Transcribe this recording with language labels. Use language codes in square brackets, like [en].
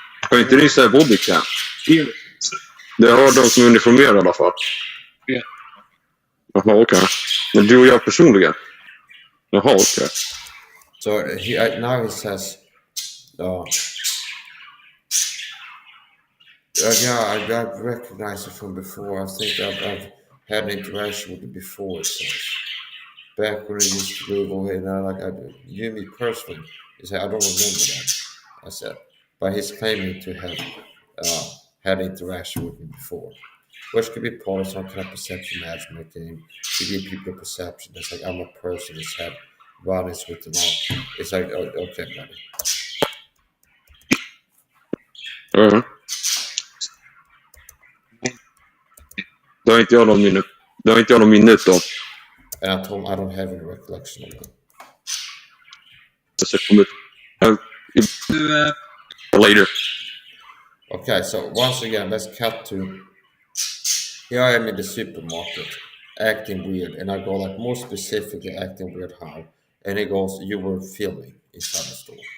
[sv] Har inte ni såhär bodycam? Det har de som är uniformerade i alla fall. Ja. Jaha, okej. Men du och jag personligen? Jaha, okej. [en] So now he says, yeah, I recognize it from before. I think I've had an interaction with it before. It says. Back when I used to live over here, you and me personally, he said, I don't remember that. I said, but he's claiming to have had interaction with me before, which could be part of some kind of perception management game to give people a perception. It's like I'm a person that's had run-ins with the law. It's like, okay, buddy. Mm. [sv] Det har inte jag någon minnet av. [en] And I told him I don't have any recollection of that. [sv] Så kommer Du, [en] later. Okay, so once again, let's cut to here I am in the supermarket acting weird, and I go like more specifically acting weird how, and he goes, you were filming inside the store.